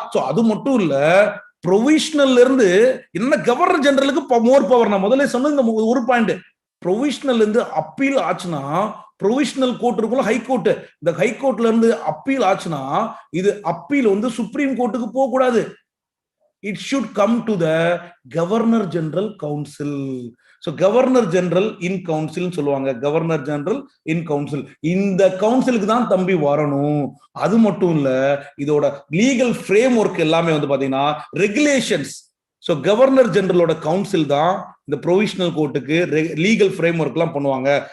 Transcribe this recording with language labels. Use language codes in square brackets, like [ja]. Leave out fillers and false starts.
[ta] So அது மட்டும் இல்ல, ப்ரொவிஷனல் இருந்து என்ன, கவர்னர் ஜெனரலுக்கு மோர் பவர். நான் முதல்ல சொன்ன ஒரு பாயிண்ட், ப்ரொவிஷனல் இருந்து அப்பீல் ஆச்சுன்னா, ப்ரொவிஷனல் கோர்ட் இருக்குல்ல, ஹை கோர்ட், இந்த ஹை கோர்ட்ல இருந்து அப்பீல் ஆச்சுன்னா இது அப்பீல் சுப்ரீம் கோர்ட்டுக்கு போக கூடாது. [en] it should come to the governor general council. So governor general in council சொல்லுவாங்க. governor general in council, [ta] இந்த கவுன்சிலுக்கு தான் தம்பி வரணும். அது மட்டும் இல்ல, இதோட லீகல் ஃப்ரேம் ஒர்க் எல்லாமே பாத்தீங்கன்னா ரெகுலேஷன்ஸ். ஸோ கவர்னர் ஜெனரலோட கவுன்சில் தான் இந்த ப்ரொவிஷனல் கோர்ட்டுக்கு லீகல் ஃப்ரேம் ஒர்க் எல்லாம் பண்ணுவாங்க.